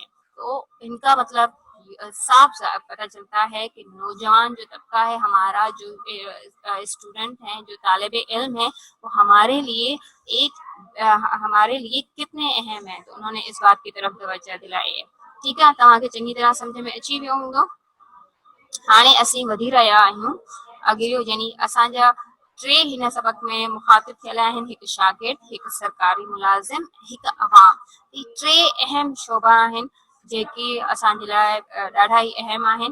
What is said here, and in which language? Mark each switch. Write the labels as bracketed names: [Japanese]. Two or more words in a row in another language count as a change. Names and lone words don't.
[Urdu] تو ان کا مطلب صاف پتہ چلتا ہے کہ نوجوان جو طبقہ ہے ہمارا، جو اسٹوڈنٹ ہیں، جو طالب علم ہیں، وہ ہمارے لیے کتنے اہم ہیں۔ تو انہوں نے اس بات کی طرف توجہ دلائی ہے۔ ٹھیک ہے، [Sindhi] तव्हांखे चङी तरह सम्झ में अची वियो हूंदो। हाणे असीं वधी रहिया आहियूं अॻियो, यानी असांजा टे हिन सबक में मुखातिब थियल आहिनि, हिकु शागिर्द, हिकु सरकारी मुलाज़िम, हिकु अवाम। ही टे अहम शोबा आहिनि जेके असांजे लाइ ॾाढा ई अहम आहिनि।